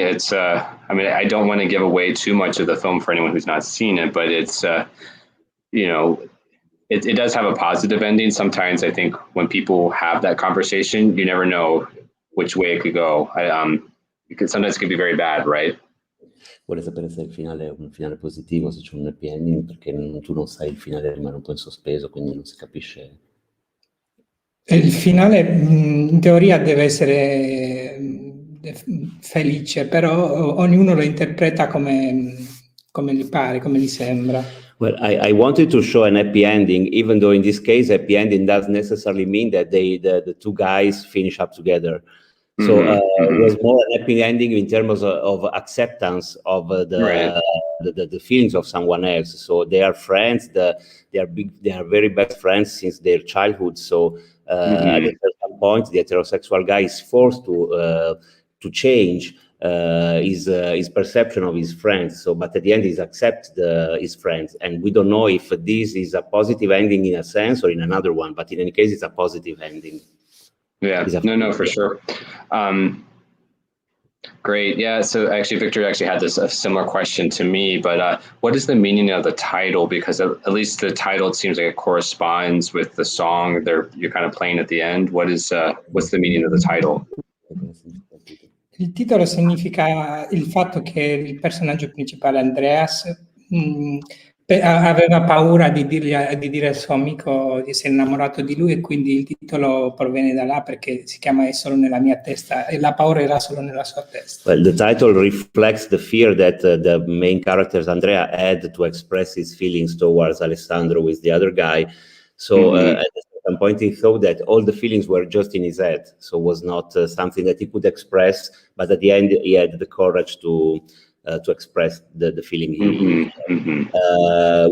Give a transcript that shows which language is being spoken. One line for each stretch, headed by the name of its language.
English: It's, I don't want to give away too much of the film for anyone who's not seen it, but it's, it does have a positive ending. Sometimes I think when people have that conversation, you never know which way it could go. Sometimes it could be very bad, right?
Italian: Vuole sapere se il finale è un finale positivo, se c'è un happy ending, perché tu non sai, il finale rimane un po' in sospeso, quindi non si capisce. Il finale in teoria deve essere felice, però ognuno lo interpreta come gli pare, come gli sembra.
English: Well, I wanted to show an happy ending, even though in this case happy ending doesn't necessarily mean that the two guys finish up together. So it was more an happy ending in terms of acceptance of the feelings of someone else. So they are friends. They are very best friends since their childhood. So at a certain point, the heterosexual guy is forced to change his perception of his friends. So, but at the end, he accepts his friends, and we don't know if this is a positive ending in a sense or in another one. But in any case, it's a positive ending. Yeah, no, for sure. Great. Yeah. So actually, Victor actually had a similar question to me, but what is the meaning of the title? Because at least the title, it seems like it corresponds with the song you're kind of playing at the end. What's the meaning of the title?
Italian: Il titolo significa il fatto che il personaggio principale, Andreas, aveva paura di dire al suo amico di essere innamorato di lui, e quindi il titolo proviene da là, perché si chiama È solo nella mia testa, e la paura era solo nella sua testa.
English: Well, the title reflects the fear that the main character Andrea had to express his feelings towards Alessandro with the other guy. So at some point he thought that all the feelings were just in his head, so it was not something that he could express, but at the end he had the courage to express the feeling he had.